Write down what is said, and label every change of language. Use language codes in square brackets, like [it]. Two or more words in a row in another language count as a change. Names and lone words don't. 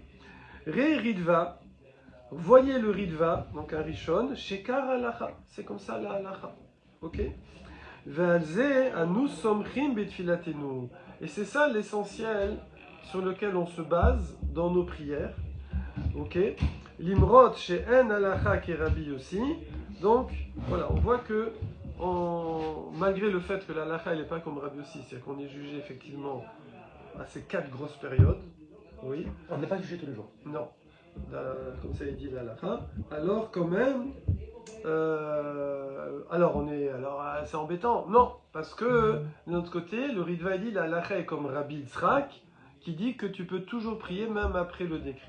[fr] Re Ridva, voyez le Ridva, donc un Rishon, [he] שכך הלכה, [fr] c'est comme ça la Alacha. Ok? [he] ועל זה אנו סומכים בתפילתנו. [fr] Et c'est ça l'essentiel sur lequel on se base dans nos prières. Ok? [he] למרות שאין הלכה כרבי יוסי. [fr] Donc, voilà, on voit que malgré le fait que la halakha n'est pas comme Rabbi Yossi, c'est qu'on est jugé effectivement à ces 4 grosses périodes, oui, On n'est pas jugé tous les jours. non, comme ça est dit la halakha, alors quand même, c'est embêtant, non, parce que de notre côté, le Ritva dit la halakha est comme Rabbi Yitzhak, qui dit que tu peux toujours prier même après le décret.